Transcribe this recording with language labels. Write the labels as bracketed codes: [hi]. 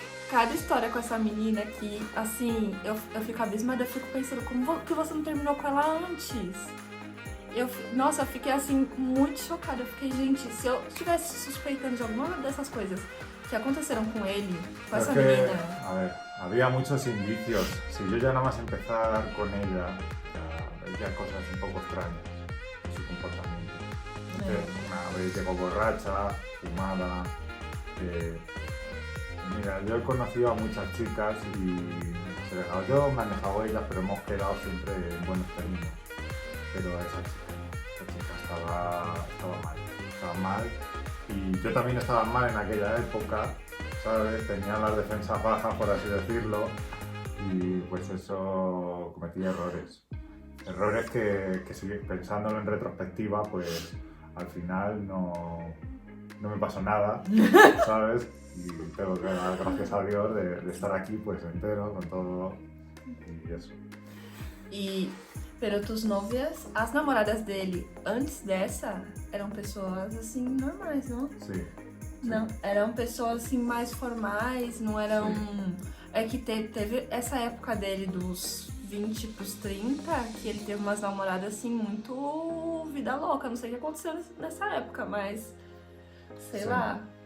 [pt] Cada história com essa menina que, assim, eu fico abismada, eu fico pensando como que você não terminou com ela antes. Nossa, eu fiquei assim, muito chocada. Eu fiquei, gente, se eu estivesse suspeitando de alguma dessas coisas que aconteceron [es] con él, con esa [pt] que, menina. [es] a ver, había muchos indicios. Si yo ya nada más empezar con ella, ya veía cosas un poco extrañas en su comportamiento. Una vez llegó borracha, fumada. Mira, yo he conocido a muchas chicas y yo me han dejado ellas, pero hemos quedado siempre en buenos términos. Pero esa chica estaba mal. Y yo también estaba mal en aquella época, ¿sabes? Tenía las defensas bajas, por así decirlo, y pues eso, cometí errores. Errores que si pensándolo en retrospectiva, pues al final no me pasó nada, ¿sabes? Y tengo que dar gracias a Dios de estar aquí, pues entero, con todo, y eso. Pero tus novias, [pt] as namoradas dele, antes dessa, eram pessoas assim normais, não? Sim. Não, eram pessoas assim mais formais, não eram... Sim. É que teve essa época dele dos 20 pros 30, que ele teve umas namoradas assim muito vida louca, não sei o que aconteceu nessa época, mas sei lá.